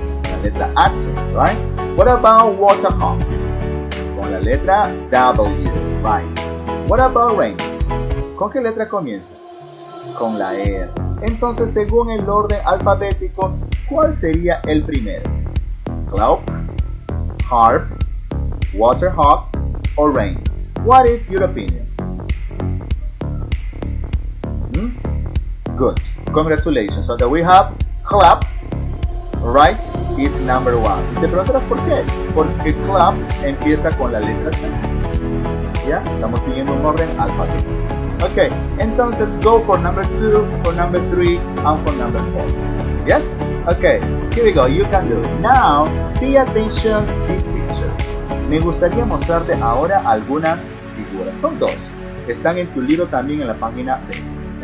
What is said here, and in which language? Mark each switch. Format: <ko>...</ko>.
<es>La letra H, right?</es> <en>What about water harp?</en> <es>Con la letra W, right?</es> <en>What about rain?</en> <es>¿Con qué letra comienza? Con la R. Entonces, según el orden alfabético, ¿cuál sería el primero?</es> <en>Clouds, harp, water harp, or rain? What is your opinion? Good. Congratulations. So that we have clouds, right, is number 1.</en> <es>Y te preguntarás por qué. Porque clouds empieza con la letra C. ¿Ya? Estamos siguiendo un orden alfabético.</es> <en>Okay, entonces go for number 2, for number 3, and for number 4. Yes? Okay, here we go, you can do it. Now, pay attention to this picture.</en> <es>Me gustaría mostrarte ahora algunas figuras. Son dos. Están en tu libro también en la página 20.</es>